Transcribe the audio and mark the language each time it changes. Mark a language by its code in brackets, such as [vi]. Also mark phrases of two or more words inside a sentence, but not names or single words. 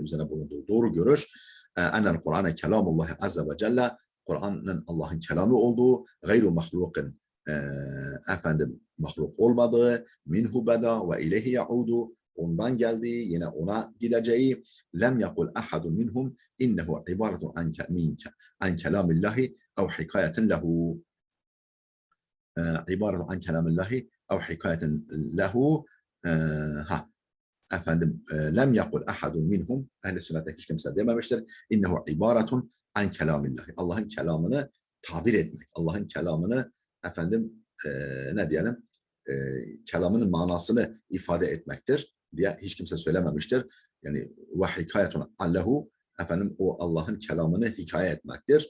[tr] üzerine bulunduğu doğru görüş, [ar] أن القرآن كلام الله عز وجل, [tr] Kur'an'ın Allah'ın kelamı olduğu, [ar] غير مخلوق, [tr] mahluk olmadığı, [ar] منه بدأ وإليه يعود, [tr] ondan geldiği, yine ona gideceği, [ar] لم يقل أحد منهم إنه عبارة عن كلام الله أو حكاية له، عبارة عن كلام الله أو حكاية له, لم يقل أحد منهم, [tr] ehl-i sünnete hiç kimse dememiştir, [ar] إنه عبارة عن كلام الله, [tr] Allah'ın kelamını tabir etmek, Allah'ın kelamını ne diyelim, kelamının manasını ifade etmektir diye hiç kimse söylememiştir. Yani [ar] وحكاية الله, [tr] o Allah'ın kelamını hikaye etmektir.